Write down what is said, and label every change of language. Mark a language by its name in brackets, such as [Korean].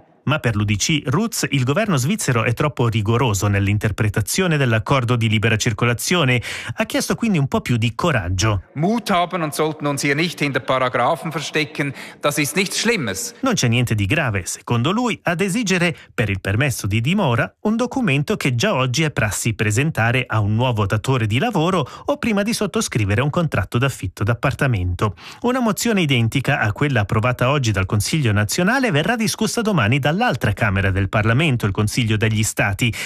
[Italian] Ma per l'UDC Roots il governo svizzero è troppo rigoroso nell'interpretazione dell'accordo di libera circolazione. Ha chiesto quindi un po' più di coraggio. [German] Mut haben und sollten uns hier nicht hinter Paragraphen verstecken, das ist nichts Schlimmes. [Italian] Non c'è niente di grave, secondo lui, ad esigere per il permesso di dimora un documento che già oggi è prassi presentare a un nuovo datore di lavoro o prima di sottoscrivere un contratto d'affitto d'appartamento. Una mozione identica a quella approvata oggi dal Consiglio nazionale verrà discussa domani dall'altra Camera del Parlamento, il Consiglio degli Stati.